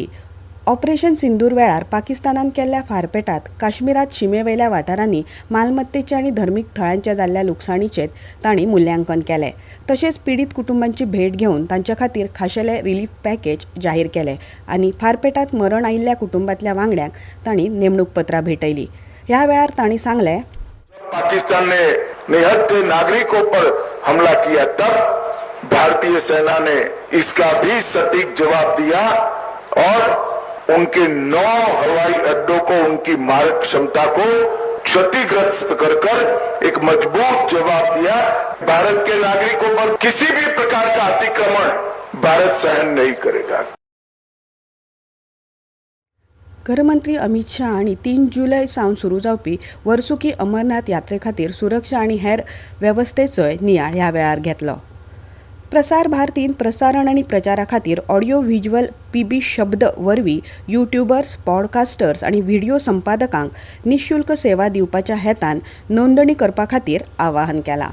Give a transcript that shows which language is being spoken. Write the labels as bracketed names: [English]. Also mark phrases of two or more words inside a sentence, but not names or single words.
[Konkani] ऑपरेशन सिंदूर वेळार पाकिस्तानान केल्ल्या फारपेटात काश्मीरात शिमेवयल्या वाठारांनी मालमत्तेचे आनी धर्मीक थळांच्या जाल्ल्या लुकसाणीचें तांणी मुल्यांकन केलें. तशेंच पीडित कुटुंबांची भेट घेवन तांच्या खातीर खाशेले [English] relief package [Konkani] जाहीर केले आनी फारपेटात मरण आयिल्ल्या कुटुंबांतल्या वांगड्यांक तांणी नेमणूक पत्रां भेटयलीं. ह्या वेळार तांणी सांगलें, [Hindi] पाकिस्तान ने निहत्थे नागरिकों पर हमला किया तब भारतीय सेना ने इसका भी सटीक जवाब दिया और उनके 9 हवाई अड्डों को, उनकी मारक क्षमता को क्षतिग्रस्त कर एक मजबूत जवाब दिया. भारत के नागरिकों पर किसी भी प्रकार का अतिक्रमण भारत सहन नहीं करेगा. [Konkani] गृहमंत्री अमित शाह हांणी 3 जुलय सावन सुरू जावपी वर्सुकी अमरनाथ यात्रे खातीर सुरक्षा आनी हेर वेवस्थेचोय नियाळ ह्या वेळार घेतलो. प्रसार भारतीन प्रसारण आनी प्रचारा खातीर [English] audio visual [Konkani] PB शब्द वरवीं [English] YouTubers, podcasters [Konkani] आनी व्हिडिओ संपादकांक निशुल्क सेवा दिवपाच्या हेतान नोंदणी करपा खातीर आवाहन केलां.